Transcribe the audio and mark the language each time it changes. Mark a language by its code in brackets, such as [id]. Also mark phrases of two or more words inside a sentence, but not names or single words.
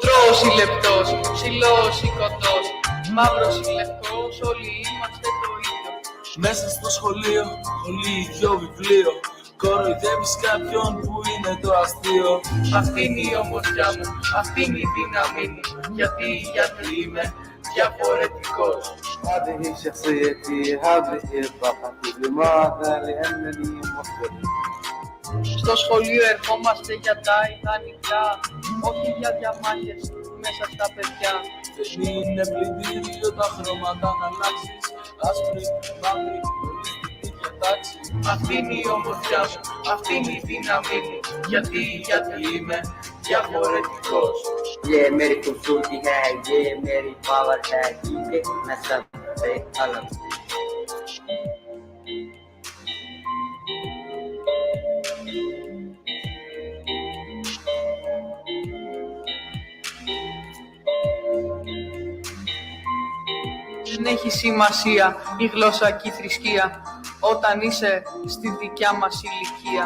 [el] Ψηλός ή λεπτός, ψηλός ή κοντός, μαύρος ή λευκός, όλοι είμαστε το ίδιο. Μέσα στο σχολείο, κολύγιο βιβλίο, κοροϊδεύεις κάποιον που είναι το αστείο. Αυτή είναι η ομορφιά μου, αυτή είναι η δύναμή μου, γιατί είμαι διαφορετικός. [ar] هذه شخصيتي هذه طاقتي لماذا؟ لأنني مختلف. [el] Στο σχολείο ερχόμαστε για τα ιδανικά, όχι για διαμάχες μέσα στα παιδιά. Δεν είναι πλυντήριο τα χρώματα να αλλάξεις, άσπρη, μαύρη, ολιστική διατάξη. Αυτή είναι η ομορφιά μου, αυτή είναι η δύναμή μου, γιατί είμαι διαφορετικός. [hi] ये मेरी खूबसूरती है, ये मेरी पावर है, क्योंकि मैं सबसे अलग हूँ। [el] Δεν έχει σημασία η γλώσσα και η θρησκεία όταν είσαι στη δικιά μας ηλικία.